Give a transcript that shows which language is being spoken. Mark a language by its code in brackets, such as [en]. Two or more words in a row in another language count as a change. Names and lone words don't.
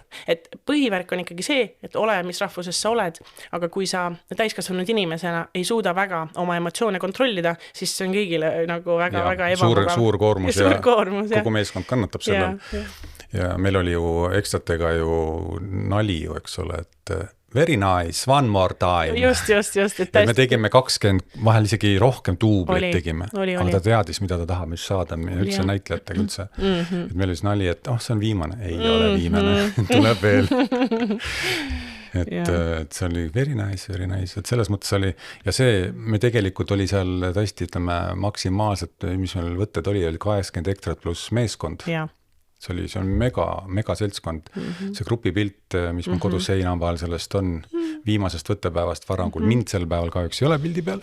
[et] Et põhivärk on ikkagi see, et ole, mis rahvuses sa oled, aga kui sa täiskasvanud inimesena ei suuda väga oma emotsioone kontrollida, siis see on kõigile nagu väga ebamugav. Suur koormus ja kogu meeskond kannatab sellel. Ja meil oli ju ekstratega ju nali ju, eks ole, et [en] very nice, one more time. [et] Just. Et me tegime 20, vahel isegi rohkem duublit tegime. Aga ta teadis, mida ta tahab, mis saada üldse näitlejatega üldse. Et meil oli nali, et see on viimane. Ei ole viimane, tuleb veel. Et see oli [en] very nice, [et] et selles mõttes oli, ja see, me tegelikult oli seal tõesti, ütleme, maksimaalselt, mis meil võtted oli 80 ekstrat pluss meeskond. see on mega seltskond. See grupipilt, mis mul kodus seina vahel sellest on, viimasest võttepäevast Varangul, mind sel päeval kahjuks ei ole pildi peal.